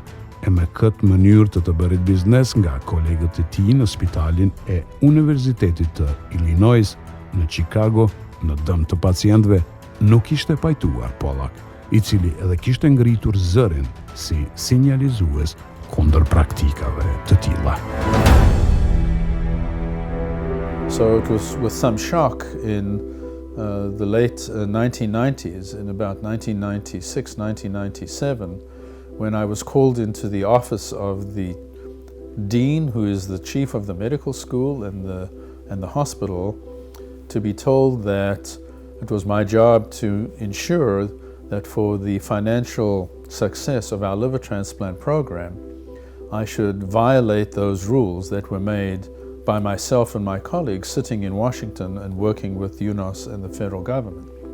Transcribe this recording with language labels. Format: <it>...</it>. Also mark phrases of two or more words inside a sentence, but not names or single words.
<sq>E me këtë mënyrë të bërit biznes nga kolegët e tij në spitalin e Universitetit të Illinois në Chicago, në dëm të pacientëve, nuk ishte pajtuar Pollak, i cili edhe kishte ngritur zërin si sinjalizues kundër praktikave të tilla.</sq> <en>So it was with some shock in the late 1990s, in about 1996, 1997, when I was called into the office of the dean, who is the chief of the medical school and the hospital, to be told that it was my job to ensure that for the financial success of our liver transplant program, I should violate those rules that were made by myself and my colleagues sitting in Washington and working with UNOS and the federal government.</en>